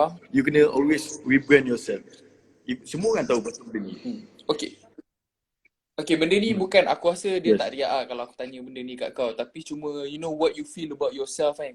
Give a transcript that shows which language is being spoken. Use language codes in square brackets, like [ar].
[en] You [ms] kena [en] always rebrand yourself. [ms] Semua orang tahu pasal benda ni. Okay, benda ni bukan, aku rasa dia tak riak lah kalau aku tanya benda ni kat kau. Tapi cuma, [en] you know what you feel about yourself [ms] kan.